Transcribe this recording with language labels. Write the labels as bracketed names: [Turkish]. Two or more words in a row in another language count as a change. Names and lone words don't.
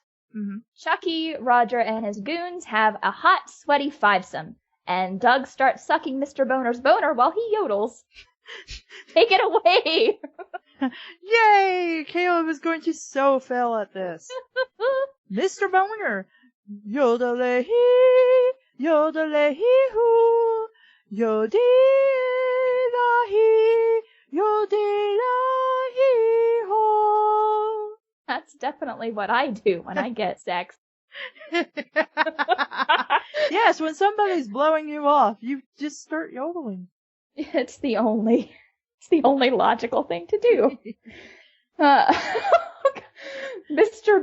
[English] Chucky, Roger, and his goons have a hot, sweaty fivesome, and Doug starts sucking Mr. Boner's boner while he yodels. Take it away! Yay! Caleb is going to so fail at this. Mr. Boner. Yodel-hee, yodel-hee-hoo, yodel-hee, yodel-hee-ho. That's definitely what I do when I get sex. Yes, when somebody's blowing you off, you just start yodeling. It's the only logical thing to do. Mr.